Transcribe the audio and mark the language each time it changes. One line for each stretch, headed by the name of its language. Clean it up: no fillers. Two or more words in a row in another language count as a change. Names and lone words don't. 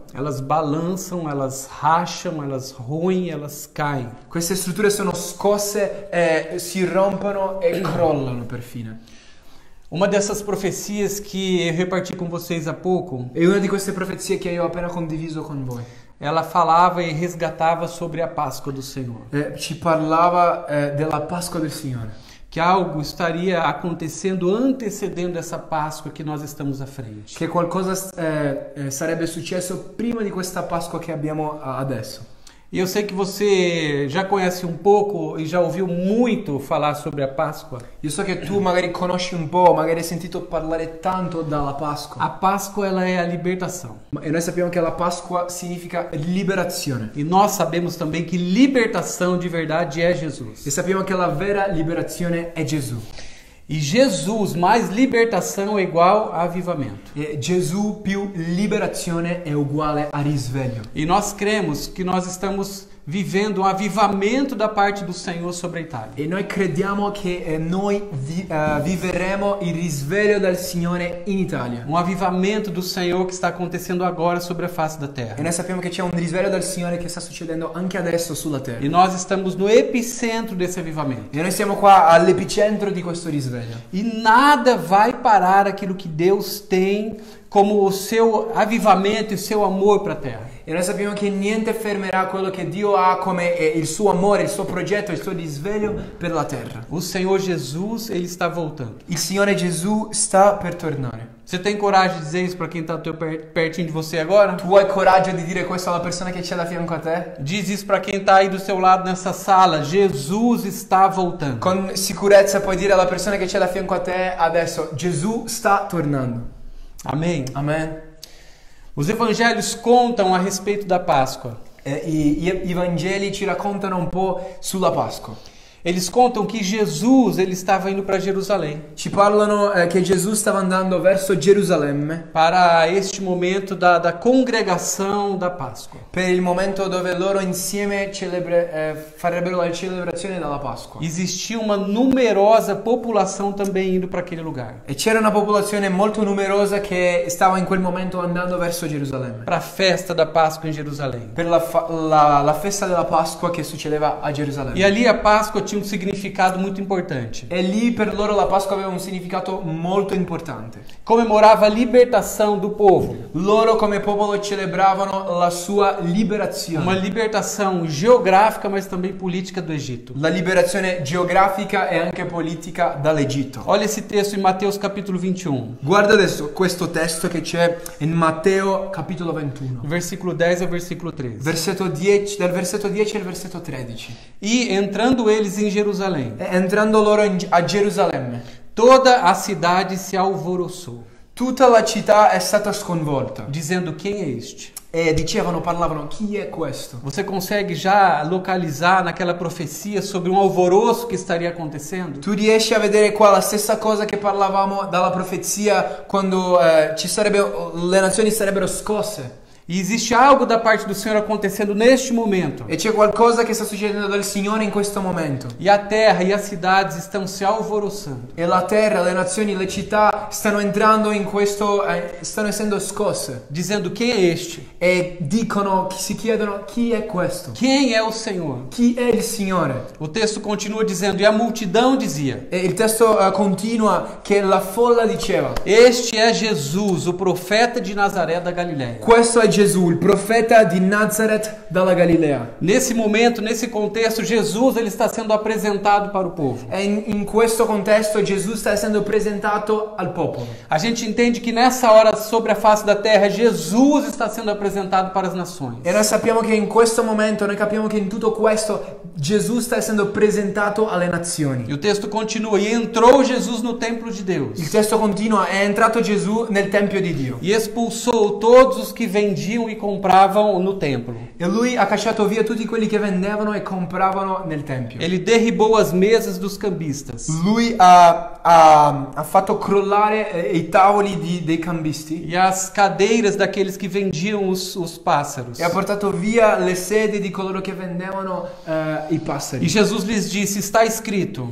Portuguese: elas balançam, elas racham, elas ruem, elas caem.
Italian: queste strutture sono scosse, si rompono e crollano perfino.
Portuguese: Uma dessas profecias que eu reparti com vocês há pouco,
Italian: E una di queste profezie che io ho appena condiviso con voi
Portuguese: ela falava e resgatava sobre a Páscoa do Senhor.
Italian: ci parlava della Pasqua del Signore,
Portuguese: Que algo estaria acontecendo antecedendo essa Páscoa que nós estamos à frente.
Italian: che qualcosa sarebbe successo prima di questa Pasqua che abbiamo adesso.
Portuguese: E eu sei que você já conhece um pouco e já ouviu muito falar sobre a Páscoa.
Italian: Io so che tu magari conosci un po', magari hai sentito parlare tanto dalla Pasqua.
Portuguese: A Páscoa, ela é a libertação.
Italian: E noi sappiamo che la Pasqua significa liberazione.
Portuguese: E nós sabemos também que libertação de verdade é Jesus.
Italian: E sappiamo che la vera liberazione è Gesù.
Portuguese: E Jesus mais libertação é igual a avivamento.
Italian: E Gesù più liberazione è uguale a risveglio.
Portuguese: E nós cremos que nós estamos vivendo um avivamento da parte do Senhor sobre a Itália.
Italian: E noi crediamo che noi vivremo il risveglio del Signore in Italia.
Portuguese: Um avivamento do Senhor que está acontecendo agora sobre a face da terra.
Italian: E noi sappiamo che c'è un risveglio del Signore che sta succedendo anche adesso sulla terra.
Portuguese: E nós estamos no epicentro desse avivamento.
Italian: E noi siamo qua all'epicentro di questo risveglio.
Portuguese: E nada vai parar aquilo que Deus tem como o seu avivamento e o seu amor para a terra.
Italian: E noi sappiamo che niente fermerà quello che Dio ha come il suo amore, il suo progetto, il suo risveglio per la terra.
Portuguese: O Senhor Jesus, ele está voltando.
Italian: Il Signore Gesù sta per tornare.
Portuguese: Você tem coragem de dizer isso para quem está pertinho de você agora?
Italian: Tu hai coraggio di dire questo alla persona che c'è da fianco a te?
Portuguese: Diz isso para quem está aí do seu lado nessa sala. Jesus está voltando.
Italian: Con sicurezza puoi dire alla persona che c'è da fianco a te adesso, Gesù sta tornando.
Portuguese: Amém?
Italian: Amen.
Portuguese: Os evangelhos contam a respeito da Páscoa.
Italian: I Vangeli ci raccontano un po' sulla Pasqua.
Portuguese: Eles contam que Jesus ele estava indo para Jerusalém.
Italian: Ci parlano che Gesù stava andando verso Gerusalemme
Portuguese: para este momento da congregação da Páscoa.
Italian: per il momento dove loro insieme farebbero la celebrazione della Pasqua.
Portuguese: Existia uma numerosa população também indo para aquele lugar.
Italian: E c'era una popolazione molto numerosa che stava in quel momento andando verso Gerusalemme.
Portuguese: Para a festa da Páscoa em Jerusalém.
Italian: Per la festa della Pasqua che succedeva a Gerusalemme.
Portuguese: E ali a Páscoa tinha um significado muito importante.
Italian: E lì per loro la Pasqua aveva un significato molto importante.
Portuguese: Comemorava a libertação do povo.
Italian: Loro come popolo celebravano la sua liberazione.
Portuguese: Uma libertação geográfica, mas também política do Egito.
Italian: La liberazione geografica e anche politica dall'Egitto.
Portuguese: Olha esse texto em Mateus capítulo 21.
Italian: Guarda adesso questo testo che c'è in Matteo capitolo 21.
Portuguese: Versículo 10 ao versículo 13.
Italian: Dal versetto 10 al versetto 13.
Portuguese: E entrando eles em Jerusalém,
Italian: Entrando loro a Gerusalemme,
Portuguese: toda a cidade se alvoroçou,
Italian: tutta la città è stata sconvolta.
Portuguese: dizendo: quem é este?
Italian: E parlavano, chi è questo?
Portuguese: Você consegue já localizar naquela profecia sobre um alvoroço que estaria acontecendo?
Italian: Tu riesci a vedere qua la stessa cosa che parlavamo dalla profezia quando le nazioni sarebbero scosse?
Portuguese: E existe algo da parte do Senhor acontecendo neste momento.
Italian: E c'è qualcosa che sta succedendo dal Signore in questo momento.
Portuguese: E a terra e as cidades estão se alvoroçando.
Italian: E la terra, le nazioni, le città stanno entrando in questo, stanno essendo scosse.
Portuguese: Dizendo: quem é este?
Italian: E si chiedono chi è questo?
Portuguese: Quem é o Senhor?
Italian: Chi è il Signore?
Portuguese: O texto continua dizendo: e a multidão dizia.
Italian: E il testo continua che la folla diceva:
Portuguese: Este é Jesus, o profeta de Nazaré da Galileia.
Italian: questo è Gesù, il profeta di Nazareth dalla Galilea.
Portuguese: Nesse momento, nesse contexto, Jesus ele está sendo apresentado para o povo.
Italian: E in questo contesto Gesù sta essendo presentato al popolo.
Portuguese: A gente entende que nessa hora sobre a face da terra, Jesus está sendo apresentado para as nações.
Italian: E noi sappiamo che in questo momento, noi capiamo che in tutto questo Gesù sta essendo presentato alle nazioni.
Portuguese: E o texto continua: e entrou Jesus no templo de Deus.
Italian: Il testo continua: è entrato Gesù nel Tempio di Dio.
Portuguese: E expulsou todos os que vendiam e compravam no templo.
Italian: E lui ha cacciato via tutti quelli che vendevano e compravano nel Tempio.
Portuguese: Ele derribou as mesas dos cambistas.
Italian: Lui ha fatto crollare i tavoli dei cambisti.
Portuguese: E as cadeiras daqueles que vendiam os pássaros.
Italian: E ha portato via le sedie di coloro che vendevano i passeri.
Portuguese: E Jesus lhes disse: está escrito.